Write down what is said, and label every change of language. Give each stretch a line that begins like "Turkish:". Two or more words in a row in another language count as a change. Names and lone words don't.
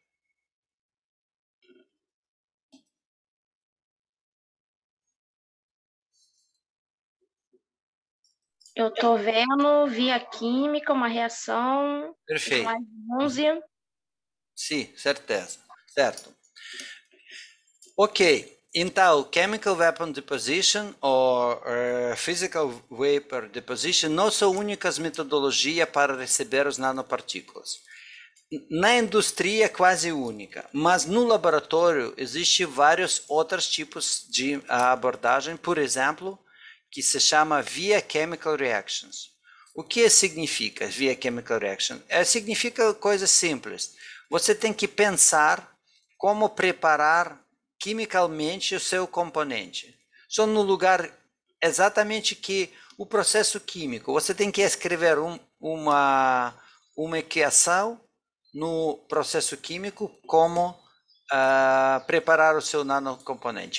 Portuguese: Eu estou vendo via química uma reação. Perfeito. Slide 11. Sim, certeza. Certo. Ok. Então,
English: chemical weapon deposition
Portuguese: ou
English: physical vapor deposition
Portuguese: não são únicas metodologias para receber os nanopartículas. Na indústria é quase única, mas no laboratório existem vários outros tipos de abordagem, por exemplo, que se chama via
English: chemical reactions.
Portuguese: O que significa via
English: chemical reaction?
Portuguese: Significa coisa simples. Você tem que pensar como preparar quimicalmente o seu componente. Só no lugar exatamente que o processo químico. Você tem que escrever uma equação no processo químico como preparar o seu nanocomponente.